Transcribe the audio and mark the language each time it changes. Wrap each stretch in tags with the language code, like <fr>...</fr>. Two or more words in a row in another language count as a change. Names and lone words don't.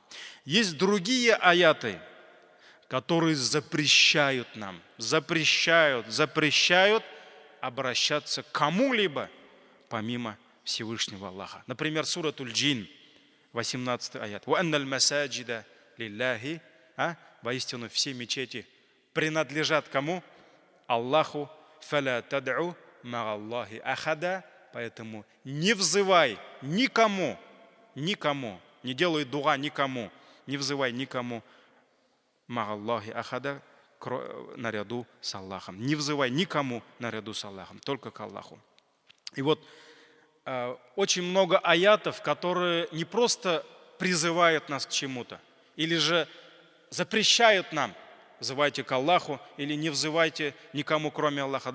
<ru>Есть другие аяты, которые запрещают нам, запрещают обращаться к кому-либо помимо Всевышнего Аллаха. Например, суратуль Джин, 18 аят.</ru> <ar>«وأن المساجد لله».</ar> <ru>Воистину все мечети принадлежат кому? Аллаху.</ru> <ar>«فلا تدعوا مع الله أحدا».</ar> <ru>Поэтому не взывай никому, не делай дуа никому, не взывай никому</ru> <ar>مع الله أحدا,</ar> <ru>наряду с Аллахом. Не взывай никому наряду с Аллахом, только к Аллаху. И вот очень много аятов, которые не просто призывают нас к чему-то, или же запрещают нам: взывайте к Аллаху или не взывайте никому, кроме Аллаха.</ru>